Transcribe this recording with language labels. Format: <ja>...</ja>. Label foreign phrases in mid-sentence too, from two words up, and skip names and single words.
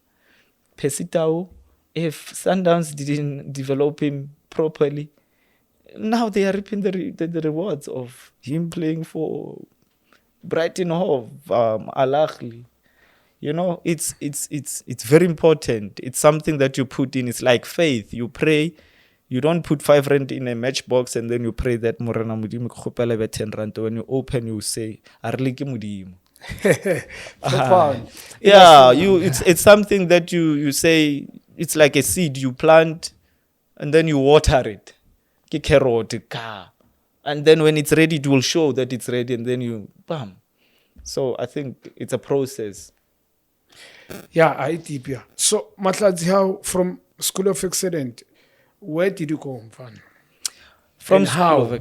<en>Pesitao, if Sundowns didn't develop him properly, now they are reaping the rewards of him playing for Brighton Hove, Al Ahly. It's very important. It's something that you put in. It's like faith. You pray. You don't put 5 rand in a matchbox and then you pray that</en> <st>Morena Modimo ke kgopela be</st> <en>10 rand. When you open, you say,</en> <st>"Arele ke Modimo."</st> <en>Profound. Yeah, it's something that you say. It's like a seed you plant, and then you water it.</en> <st>Ke carrot, ka.</st> <en>And then when it's ready, it will show that it's ready, and then you bam. So I think it's a process. Yeah, I deep, yeah. So Mahlatse, how from School of Excellence, where did you go, Mfana? From And School how of</en>